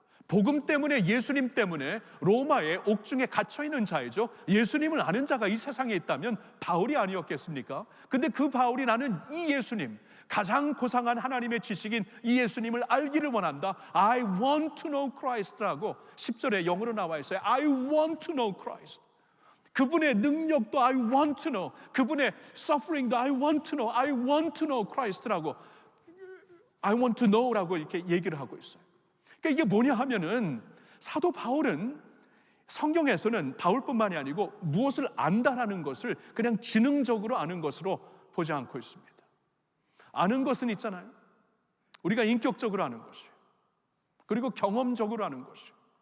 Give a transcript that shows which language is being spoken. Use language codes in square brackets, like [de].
[ko] 복음 때문에, 예수님 때문에 로마의 옥중에 갇혀있는 자이죠. 예수님을 아는 자가 이 세상에 있다면 바울이 아니었겠습니까? 근데 그 바울이 나는 이 예수님, 가장 고상한 하나님의 지식인 이 예수님을 알기를 원한다. [en] I want to know Christ라고 [ko] 10절에 영어로 나와 있어요. [en] I want to know Christ. [ko] 그분의 능력도 [en] I want to know, [ko] 그분의 suffering도 I want to know, [en] I want to know Christ [ko] 라고, I want to know라고 이렇게 얘기를 하고 있어요. 그러니까 이게 뭐냐 하면은 사도 바울은 성경에서는 바울뿐만이 아니고 무엇을 안다라는 것을 그냥 지능적으로 아는 것으로 보지 않고 있습니다. 아는 것은 있잖아요. 우리가 인격적으로 아는 것이에요. 그리고 경험적으로 아는 것이에요.